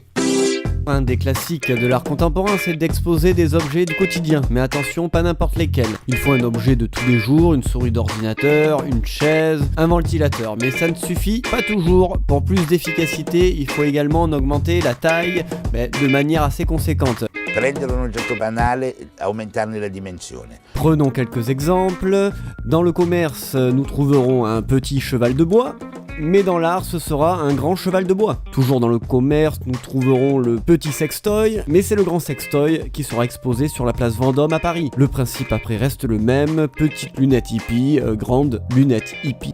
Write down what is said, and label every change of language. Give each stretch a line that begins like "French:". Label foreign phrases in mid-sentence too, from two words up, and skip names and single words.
French: Un des classiques de l'art contemporain, c'est d'exposer des objets du quotidien. Mais attention, pas n'importe lesquels. Il faut un objet de tous les jours, une souris d'ordinateur, une chaise, un ventilateur. Mais ça ne suffit pas toujours. Pour plus d'efficacité, il faut également en augmenter la taille de manière assez conséquente.
Italian: Prendere un oggetto banale e aumentarne la dimensione.
French: Prenons quelques exemples. Dans le commerce, nous trouverons un petit cheval de bois. Mais dans l'art, ce sera un grand cheval de bois. Toujours dans le commerce, nous trouverons le petit sextoy, mais c'est le grand sextoy qui sera exposé sur la place Vendôme à Paris. Le principe après reste le même, petite lunette hippie, grande lunette hippie.